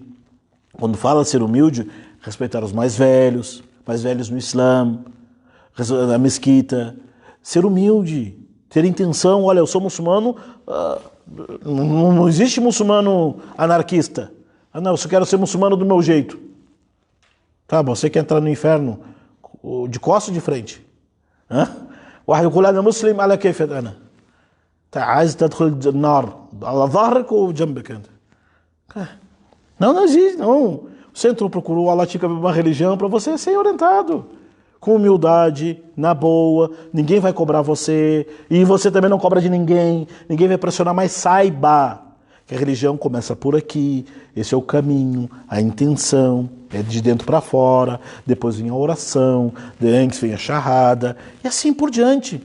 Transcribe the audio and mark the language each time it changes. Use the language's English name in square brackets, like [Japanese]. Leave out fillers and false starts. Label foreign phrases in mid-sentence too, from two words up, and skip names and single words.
[Portuguese] Quando fala ser humilde, respeitar os mais velhos no Islã, a mesquita, ser humilde, ter intenção, olha, eu sou muçulmano, não existe muçulmano anarquista. Ah, não, eu só quero ser muçulmano do meu jeito. Tá, você quer entrar no inferno de costas ou de frente? [Arabic] واحد يقول أنا مسلم على كيف أنا عايز تدخل النار على ظهرك وجنبك أنت. [Portuguese] Não existe, não. Você entrou, procurou, Allah te uma religião para você ser orientado. Com humildade, na boa, ninguém vai cobrar você, e você também não cobra de ninguém vai pressionar, mas saiba que a religião começa por aqui, esse é o caminho, a intenção, é de dentro para fora, depois vem a oração, antes vem a charrada, e assim por diante.